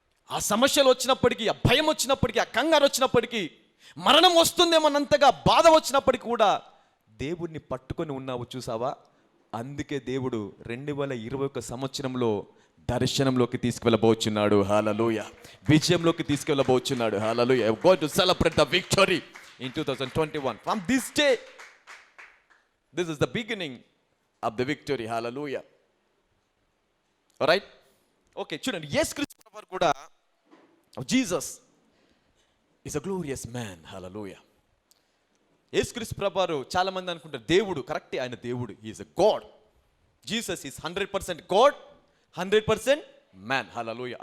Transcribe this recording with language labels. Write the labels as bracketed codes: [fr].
[te] ఆ సమస్యలు వచ్చినప్పటికీ, ఆ భయం వచ్చినప్పటికీ, ఆ కంగారు వచ్చినప్పటికీ, మరణం వస్తుందేమన్నంతగా బాధ వచ్చినప్పటికీ కూడా దేవుడిని పట్టుకొని ఉన్నావు. చూసావా? అందుకే దేవుడు 2021 సంవత్సరంలో దర్శనంలోకి తీసుకువెళ్ళబోచున్నాడు. హల్లెలూయా. విజయంలోకి తీసుకువెళ్ళబోచున్నాడు. హల్లెలూయా. [en] We are going to celebrate the victory in 2021. From this day, this is the beginning of the victory. Hallelujah. All right? [te] Okay, చూడండి, యేసుక్రీస్తు ప్రభువు కూడా, Jesus [en] is a glorious man. [te] Hallelujah. యేసుక్రీస్తు ప్రభువారు చాలా మంది అనుకుంటారు దేవుడు. కరెక్టే, ఆయన దేవుడు. [en] he is a god. Jesus is 100% god, 100% man. [te] Hallelujah.